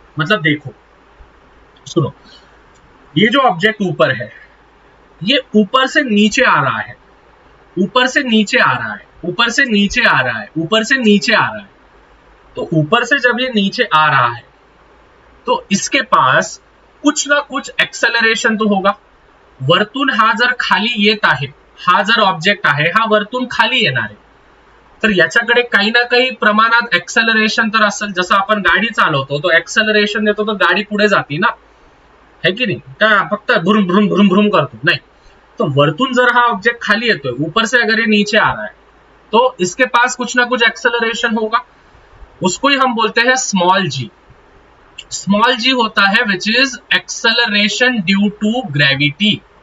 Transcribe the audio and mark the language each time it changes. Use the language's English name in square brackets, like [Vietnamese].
[Hindi] मतलब देखो सुनो, ये जो ऑब्जेक्ट ऊपर है, ये ऊपर से नीचे आ रहा है, ऊपर से नीचे आ रहा है, ऊपर से नीचे आ रहा है, ऊपर से नीचे आ रहा है। तो ऊपर से जब ये नीचे आ रहा है, तो इसके पास कुछ ना कुछ एक्सेलरेशन तो होगा। [Marathi] वरतून हा जर खाली येत आहे, हा जर ऑब्जेक्ट आहे, हा वरतून खाली येणार आहे, तर याच्याकडे काही ना काही प्रमाणात एक्सेलरेशन तर असेल। जसं आपण गाडी चालवतो, तो एक्सेलरेशन देतो तो गाडी पुढे जाती ना, है की नाही? का फक्त भ्रुम भ्रुम भ्रुम भ्रुम करतो? नाही। तो वरतून जर हा ऑब्जेक्ट खाली येतोय, [Hindi] ऊपर से अगर ये नीचे आ रहा है, तो इसके पास कुछ ना कुछ एक्सेलरेशन होगा, उसको ही हम बोलते हैं स्मॉल जी। [English] small G [Hindi] होता है [English] Which is acceleration due to gravity.